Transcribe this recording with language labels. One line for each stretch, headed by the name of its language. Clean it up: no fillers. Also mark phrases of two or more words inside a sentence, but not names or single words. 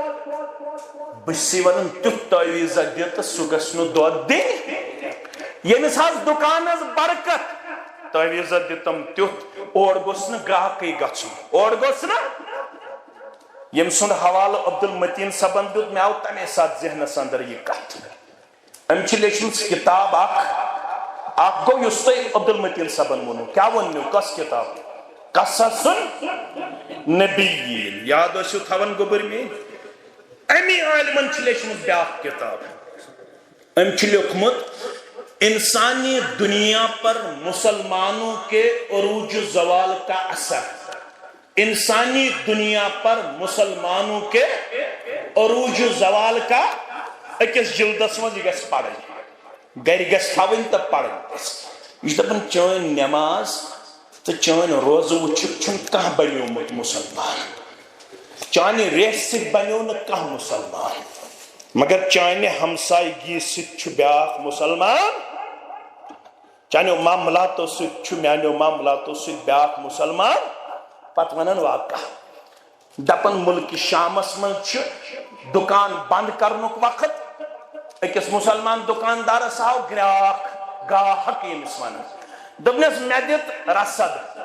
Kashmiri: بہٕ چھُسے ونان تیُتھ تٲویٖزا دِتہٕ سُہ گژھِ نہٕ دۄد دِنۍ ییٚمِس حظ دُکانس برکت تٲویٖزا دِتم تیُتھ اور گوٚژھ نہٕ گراہکٕے گژھُن اور گوٚژھ نہٕ ییٚمہِ سُنٛد حوالہٕ عبدالمتیٖن صٲبن دیُت مےٚ آو تمے ساتہٕ ذہنس اندر یہِ کتھ أمۍ چھِ لیٖچھمٕژ کِتاب اکھ گوٚو یُس تۄہہِ عبدالمتیٖن صٲبن ووٚنوٕ کیٛاہ ووٚنوٕ کۄس کِتاب قصص نبیٖن یاد ٲسِو تھاوان گوٚبٕر میٲنۍ امی عالمن چھِ لیٖچھمٕژ بیٛاکھ کِتاب أمۍ چھُ لیوٚکھمُت انسانی دنیا پر مسلمانوں کے عروج زوال کا اثر انسانی دنیا پر مسلمانوں کے عروج زوال کا أکِس جلدس منٛز یہِ گژھِ پرٕنۍ گرِ گژھِ تھاوٕنۍ تہٕ پرٕنۍ یہِ چھُ دپان چٲنۍ نٮ۪ماز تہٕ چٲنۍ روزٕ وٕچھِتھ چھُنہٕ کانٛہہ بنیومُت مُسلمان چانہِ ریٚسہِ سۭتۍ بنیو نہٕ کانٛہہ مُسلمان مگر چانہِ ہمسایگی سۭتۍ چھُ بیٛاکھ مُسلمان چانیو معاملاتو سۭتۍ چھُ میانیو معاملاتو سۭتۍ بیٛاکھ مُسلمان پتہٕ ونان واقعہ دپان مُلکہِ شامس منٛز چھِ دُکان بنٛد کرنُک وقت أکِس مُسلمان دُکاندارس آو گراکھ گاہک ییٚمِس ونان دوٚپنس مےٚ دِت رسد